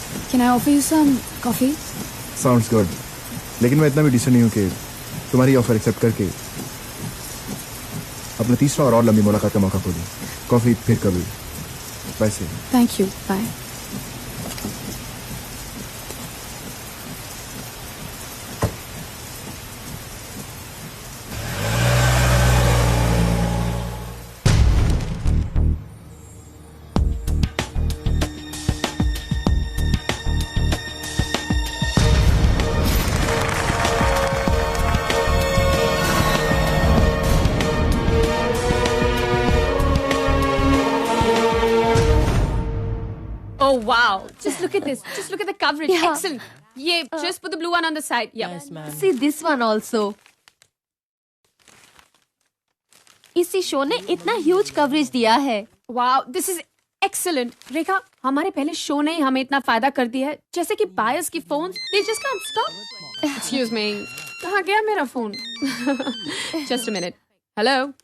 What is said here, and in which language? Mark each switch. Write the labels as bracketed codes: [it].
[en] Can I offer you some coffee? Sounds good. [hi] लेकिन मैं इतना भी डिसेंट नहीं हूं कि तुम्हारी ऑफर एक्सेप्ट करके अपना तीसरा और लंबी मुलाकात का मौका खो दिया। कॉफी फिर कभी। वैसे [en] Thank you. Bye. Oh wow! Just look at this. Just look at the coverage. Yeah. Excellent. Yeah, just put the blue one on the side. Yeah. Yes, ma'am. See this one also. [hi] इसी show ने इतना huge coverage दिया है। [en] Wow, this is excellent. [hi] रेखा, हमारे पहले show ने ही हमें इतना फायदा कर दिया है, जैसे कि बायर्स की phones, [en] they just can't stop. Excuse me. [hi] कहाँ गया मेरा phone? [en] Just a minute. Hello.